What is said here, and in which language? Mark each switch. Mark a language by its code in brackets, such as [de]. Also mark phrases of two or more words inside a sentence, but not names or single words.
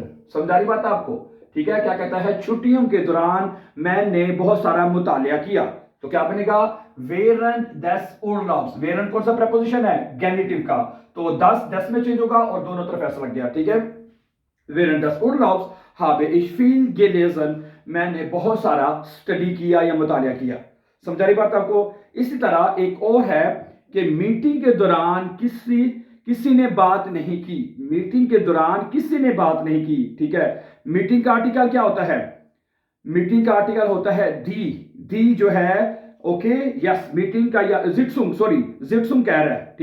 [hi] समझ आ रही बात आपको? ठीक है, क्या कहता है? छुट्टियों के दौरान मैंने बहुत सारा मुतालिया किया। तो क्या बनेगा? [de] während des Urlaubs. [hi] वेरेंट कौन सा प्रपोजिशन है? गैनिटिव का। तो 10 में चेंज होगा और दोनों तरफ ऐसा लग गया। ठीक है, [de] während des Urlaubs habe ich viel gelesen। [hi] मैंने बहुत सारा स्टडी किया या मुतालिया किया। समझ आ रही बात आपको? इसी तरह एक और है कि मीटिंग के दौरान किसी ने बात नहीं की। मीटिंग के दौरान किसी ने बात नहीं की। ठीक है, मीटिंग का आर्टिकल क्या होता है? मीटिंग का आर्टिकल होता है दी। दी जो है, [en] OK, yes, [hi] मीटिंग का, या जिटसुंग, सॉरी, जिटसुंग कह रहा है।